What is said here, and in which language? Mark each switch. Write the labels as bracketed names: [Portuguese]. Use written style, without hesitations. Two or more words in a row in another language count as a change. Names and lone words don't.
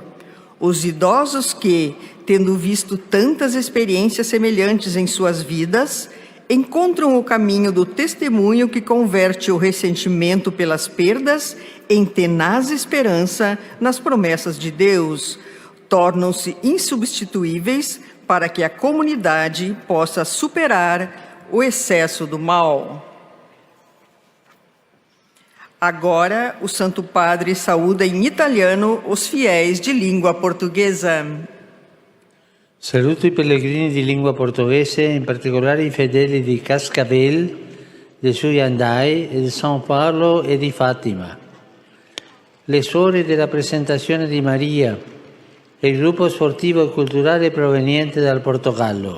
[Portuguese] Os idosos que, tendo visto tantas experiências semelhantes em suas vidas, encontram o caminho do testemunho que converte o ressentimento pelas perdas em tenaz esperança nas promessas de Deus, tornam-se insubstituíveis para que a comunidade possa superar o excesso do mal. Agora, o Santo Padre saúda em italiano os fiéis de língua portuguesa. [Italian] Saluto i pellegrini di lingua portoghese, in particolare i fedeli di Cascavel, di Suiandai, di São Paulo e di Fatima. Le suore della Presentazione di Maria e il gruppo sportivo e culturale proveniente dal Portogallo.